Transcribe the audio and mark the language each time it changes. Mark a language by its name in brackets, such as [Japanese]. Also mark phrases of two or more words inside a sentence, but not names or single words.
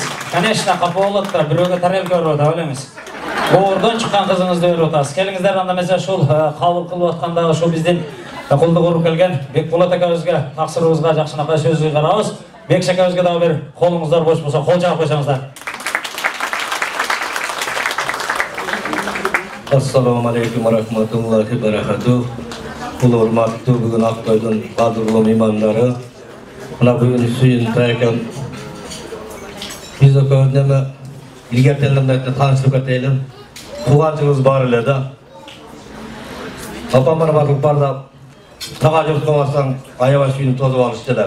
[Kyrgyz] Конечно, капа болот да бирөөгө тарелка берип атабыз эмес. Боордон чыккан кызыңызды берип атабыз. Келиңиздер анда месе ушул кабыл кылып атканда ушул биздин кулдук уруп келген Бекболот акабызга таксырыбызга жакшынакай сөз кыйгарабыз. Бекши акабызга дагы бир колуңуздар бош болсо кол жаап койсоңуздар. [Arabic] السلام عليكم ورحمة الله وبركاته. [Kyrgyz] Ulu urmattуу бүгүн Актойдун кадырлуу меймандары. Мына бүгүн Сүйүн Тайкан биз экөөбүз илгертелеринде таанышып кетели. Тууганчыбыз бар эле да. Апамар барлык барда тага журтка барсаң аябай сүйүнүп тозуп алышты эле.